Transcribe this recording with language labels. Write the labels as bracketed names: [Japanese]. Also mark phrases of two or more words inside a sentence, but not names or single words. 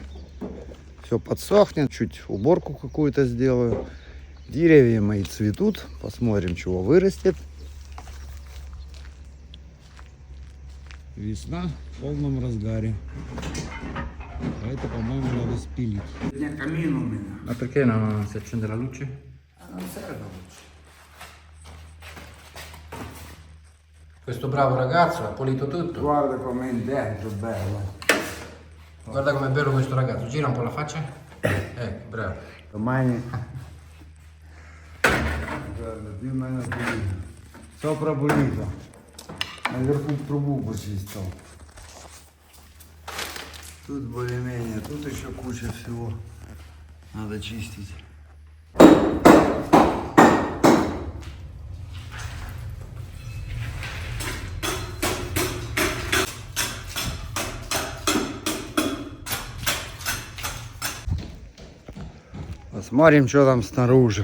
[Russian] Все подсохнет, чуть уборку какую-то сделаю. Деревья мои цветут. Посмотрим, чего вырастет. Весна в полном разгаре. А это, по-моему, надо спилить. Камин у меня. [Italian] Ma perché non si accende la luce? Non serve la luce. Questo bravo ragazzo ha pulito tutto. Guarda com'è dentro, bello. Guarda com'è bello questo ragazzo. Gira un po' la faccia. Bravo. Domani guarda, più o meno pulito. Sopra pulito. [Russian] Наверху трубу почистил. Тут более-менее. Тут еще куча всего. Надо чистить. Посмотрим, что там снаружи.